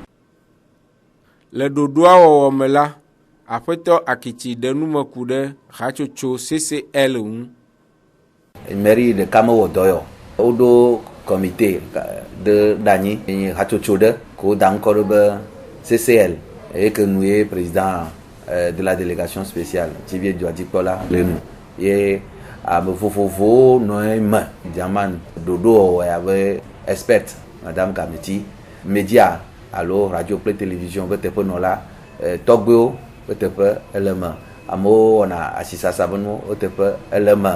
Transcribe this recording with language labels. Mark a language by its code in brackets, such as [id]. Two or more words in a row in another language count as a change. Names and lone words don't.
[ee] Le ɖoɖoa wɔwɔ me la, Aƒetɔ Akitsi ɖe nume ku ɖe hatsotso CCL ŋu. Mairie ɖeka mewɔ dɔ yɔ. Woɖo [fr] comité de [ee] ɖanyi hatsotso ɖe ko da ŋkɔ ɖo be CCL eye ke nu ye [fr] président de la délégation spéciale [ee] tsivie dzoadzikpɔla le nu ye ame vovovowo nɔ me German ɖoɖo wɔwɔ abe expert Madame Kamiti, média alo radio kple télévision be teƒe nɔla tɔgbewo be teƒe ele me. Amewo wɔna asisasa be nu wo teƒe ele me.